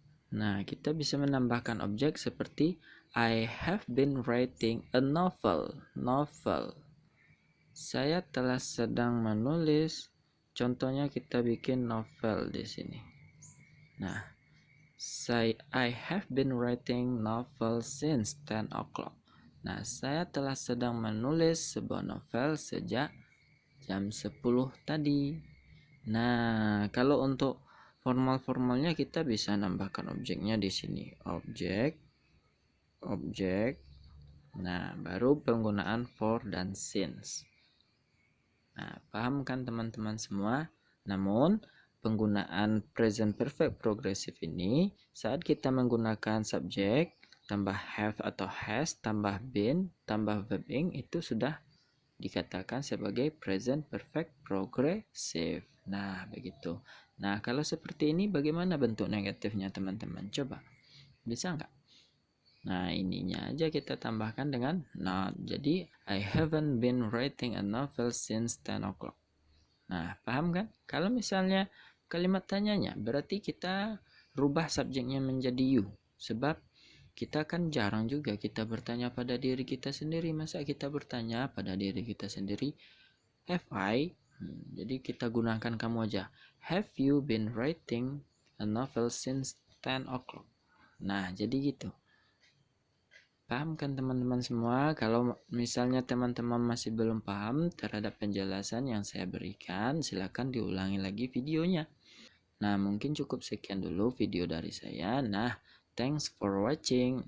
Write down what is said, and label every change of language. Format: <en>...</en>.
<id>Nah, kita bisa menambahkan objek seperti</id> <en>I have been writing a novel. Novel.</en> <id>Saya telah sedang menulis. Contohnya kita bikin novel di sini.</id> <en>Nah, I have been writing novel since 10 o'clock.</en> <id>Nah, saya telah sedang menulis sebuah novel sejak jam 10 tadi. Nah, kalau untuk formalnya kita bisa nambahkan objeknya di sini. Objek. Nah, baru penggunaan for dan since. Nah, paham kan teman-teman semua? Namun, penggunaan present perfect progressive ini saat kita menggunakan subjek tambah have atau has tambah been tambah verb ing itu sudah dikatakan sebagai present perfect progressive. Nah, begitu. Nah, kalau seperti ini bagaimana bentuk negatifnya teman-teman? Coba. Bisa nggak? Nah, ininya aja kita tambahkan dengan not.</id> <en>Jadi, I haven't been writing a novel since 10 o'clock.</en> <id>Nah, paham kan? Kalau misalnya kalimat tanyanya, berarti kita rubah subjeknya menjadi you. Sebab kita kan jarang juga kita bertanya pada diri kita sendiri. Masa kita bertanya pada diri kita sendiri,</id> <en>have I?</en> <id>Jadi kita gunakan kamu aja.</id> <en>Have you been writing a novel since 10 o'clock?</en> <id>Nah, jadi gitu. Paham kan teman-teman semua? Kalau misalnya teman-teman masih belum paham terhadap penjelasan yang saya berikan, silakan diulangi lagi videonya. Nah, mungkin cukup sekian dulu video dari saya.</id> <en>Nah, thanks for watching.</en>